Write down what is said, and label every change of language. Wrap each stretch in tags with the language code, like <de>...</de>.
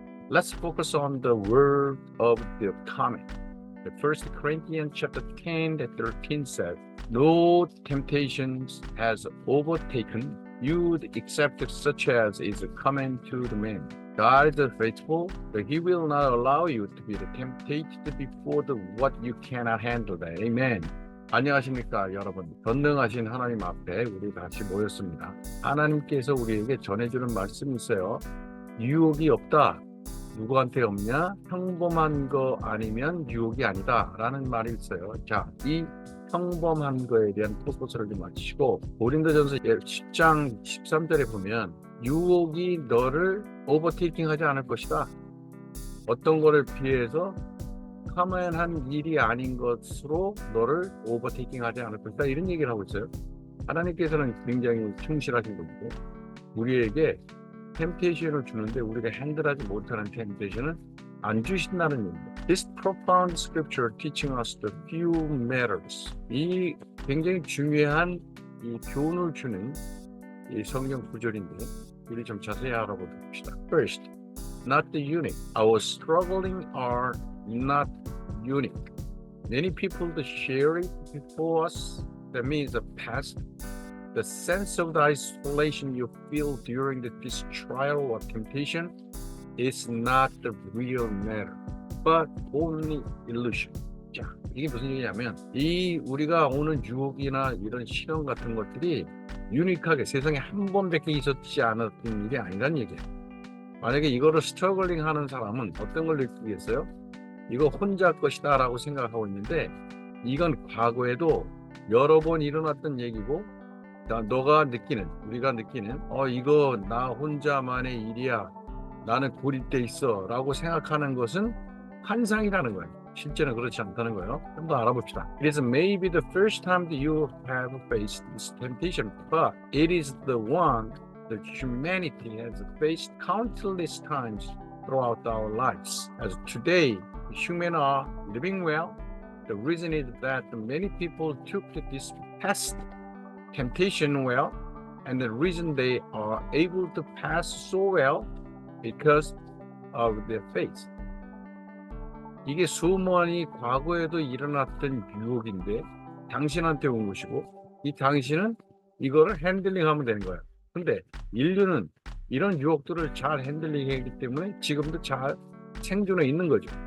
<en>Let's focus on the word of the common. The 1 Corinthians chapter 10 and 13 says, no temptations has overtaken you except such as is common to the man. God is faithful, but He will not allow you to be tempted before what you cannot handle.</en> <ko>Amen. 안녕하십니까 여러분. 전능하신 하나님 앞에 우리 다시 모였습니다. 하나님께서 우리에게 전해주는 말씀이 있어요. 유혹이 없다. 누구한테 없냐? 평범한 거 아니면 유혹이 아니다 라는 말이 있어요. 자, 이 평범한 거에 대한 포커스를 좀 맞추시고 고린도전서 10장 13절에 보면 유혹이 너를 오버테이킹 하지 않을 것이다. 어떤 거를 피해서 커먼한 일이 아닌 것으로 너를 오버테이킹 하지 않을 것이다. 이런 얘기를 하고 있어요. 하나님께서는 굉장히 충실하신 분이고 우리에게 템테이션을 주는데 우리가 핸들하지 못하는 템테이션은 안 주신다는 얘기입니다.</ko> <en>This profound scripture teaching us the few matters.</en> <ko>이 굉장히 중요한 이 교훈을 주는 이 성경 구절인데 우리 좀 자세히 알아봅시다.</ko> <en>First, not the unique. Our struggling are not unique. Many people that share it before us. That means the past. The sense of the isolation you feel during this trial or temptation is not the real matter, but only illusion.</en> <ko>자, 이게 무슨 얘기냐면 이 우리가 오는 유혹이나 이런 시련 같은 것들이 유니크하게 세상에 한 번밖에 있었지 않았던 일이 아니란 얘기예요. 만약에 이거를 스트러글링 하는 사람은 어떤 걸 느끼겠어요? 이거 혼자 것이다 라고 생각하고 있는데 이건 과거에도 여러 번 일어났던 얘기고 너가 느끼는, 우리가 느끼는 이거 나 혼자만의 일이야. 나는 고립돼 있어 라고 생각하는 것은 환상이라는 거예요. 실제는 그렇지 않다는 거예요. 좀 더 알아봅시다.</ko> <en>It is maybe the first time that you have faced this temptation, but it is the one that humanity has faced countless times throughout our lives. As today, humans are living well. The reason is that many people took this test temptation well, and the reason they are able to pass so well because of their faith.</en> <ko>이게 수많이 과거에도 일어났던 유혹인데 당신한테 온 것이고 이 당신은 이거를 핸들링하면 되는 거예요. 근데 인류는 이런 유혹들을 잘 핸들링하기 때문에 지금도 잘 생존해 있는 거죠.</ko>